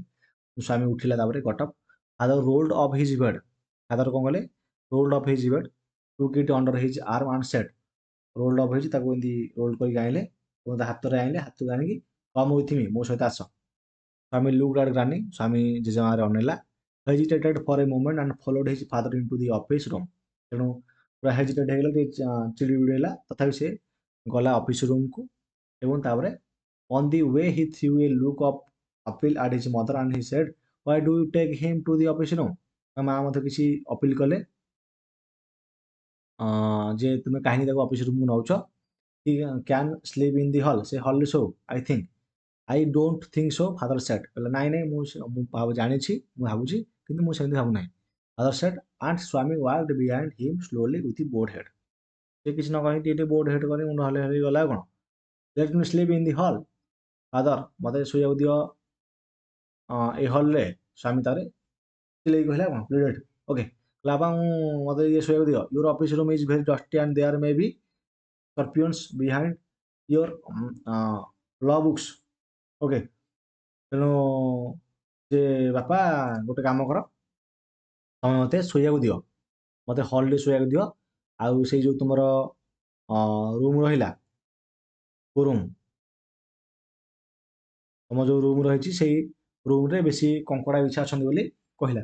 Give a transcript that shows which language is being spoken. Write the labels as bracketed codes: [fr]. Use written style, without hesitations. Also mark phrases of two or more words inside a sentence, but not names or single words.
[or] ସ୍ୱାମୀ ଉଠିଲା, ତାପରେ [en] got up. Father rolled off his bed, [or] ଫାଦର କଣ କଲେ? [en] rolled off his bed, took it under his arm and said, rolled off [or] ହେଇଛି ତାକୁ ଏମିତି ରୋଲ୍ କରିକି ଆଣିଲେ, ଏବଂ ତା ହାତରେ ଆଣିଲେ, ହାତକୁ ଆଣିକି [en] come with me, [or] ମୋ ସହିତ ଆସ। [en] Swami looked at granny, [or] ସ୍ୱାମୀ ଜେଜେମାରେ ଅନେଇଲା, [en] hesitated for a moment and followed his father into the office room. [or] ତେଣୁ ପୁରା ହେଜିଟେଟ୍ ହେଇଗଲା, ଟିକେ ଚିଡ଼ି ବିଡ଼ି ତଥାପି ସେ ଗଲା [en] office roomକୁ। [or] ଏବଂ ତାପରେ [en] on the way he threw a look of appeal at his mother and he said, why do you take him to the office room? [or] ତା ମା ମଧ୍ୟ କିଛି ଅପିଲ୍ କଲେ, ଯେ ତୁମେ କାହିଁକି ତାକୁ [en] office roomକୁ [or] ନେଉଛ? [en] he can sleep in the hall, [or] ସେ ହଲ୍ରେ ଶୋଉ, [en] I think. I don't think so, father said. [or] କହିଲା ନାଇଁ ନାଇଁ, ମୁଁ ଜାଣିଛି, ମୁଁ ଭାବୁଛି, କିନ୍ତୁ ମୁଁ ସେମିତି ଭାବୁନାହିଁ। [en] Father said, and Swami walked behind him slowly with the bowed head. [or] ସେ କିଛି ନ କହି ଟିକେ ଟିକେ [en] bowed head [or] କରି ମୁଣ୍ଡ ହଲେଇ ହଲେଇ ଗଲା, ଆଉ କଣ? [en] Let me sleep in the hall, father, [or] ମତେ ଶୋଇବାକୁ ଦିଅ ଏଇ ହଲ୍ରେ। ସ୍ୱାମୀ ତାରେ ଚିଲେଇକି କହିଲା, କଣ [en] pleaded, okay [or] ବାବା ମୁଁ ମତେ ଇଏ ଶୋଇବାକୁ ଦିଅ। [en] your office room is very dusty and there may be scorpions behind your law books, [or] ଓକେ। ତେଣୁ ଯେ ବାପା ଗୋଟେ କାମ କର, ତମେ ମତେ ଶୋଇବାକୁ ଦିଅ, ମତେ ହଲ୍ରେ ଶୋଇବାକୁ ଦିଅ। ଆଉ ସେଇ ଯୋଉ ତୁମର ରୁମ୍ ରହିଲା, କୋଉ ରୁମ୍, ତମ ଯୋଉ ରୁମ୍ ରହିଛି ସେଇ ରୁମ୍ରେ ବେଶୀ କଙ୍କଡ଼ା ବିଛା ଅଛନ୍ତି ବୋଲି କହିଲା।